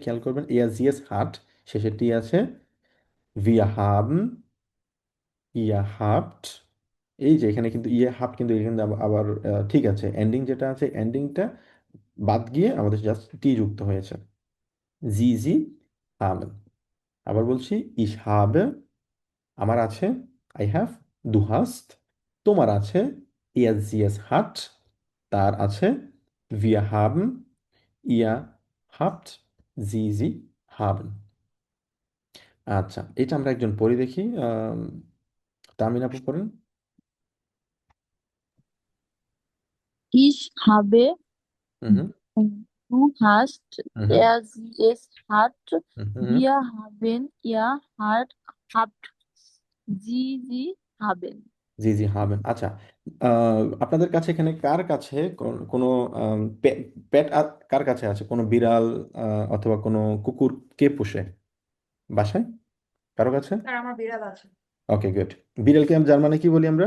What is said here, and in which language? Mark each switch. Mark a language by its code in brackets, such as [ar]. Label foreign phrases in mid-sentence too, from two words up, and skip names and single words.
[bn] খেয়াল করবেন, [de] er es hat, [bn] শেষে টি আছে। [de] wir haben, ihr habt, [bn] এই যে এখানে কিন্তু ইয়ে হাফ, কিন্তু এখানে আবার ঠিক আছে, এন্ডিং যেটা আছে এন্ডিংটা বাদ গিয়ে আমাদের জাস্ট টি যুক্ত হয়েছে। [de] sie sie haben. [bn] আবার বলছি, [de] ich habe, [bn] আমার আছে, [en] I have, [de] du hast, [bn] তোমার আছে, [de] er sie es hat, [bn] তার আছে, [de] wir haben, ihr habt, sie haben। [bn] আচ্ছা, এটা আমরা একজন পড়ি দেখি। তামিন আপু পড়েন। [de] Ich habe, হুম হুম du hast, হুম sie es hat, হুম হুম হুম। wir haben, ihr habt, sie haben। sie sie haben. [bn] আচ্ছা, আপনাদের কাছে এখানে কার কাছে কোনো পেট কার কাছে আছে? কোনো বিড়াল অথবা কোনো কুকুর কে পোষে বাসায়? কারো কাছে? স্যার আমার বিড়াল আছে। ওকে, গুড। বিড়ালকে জার্মানে কি বলি আমরা?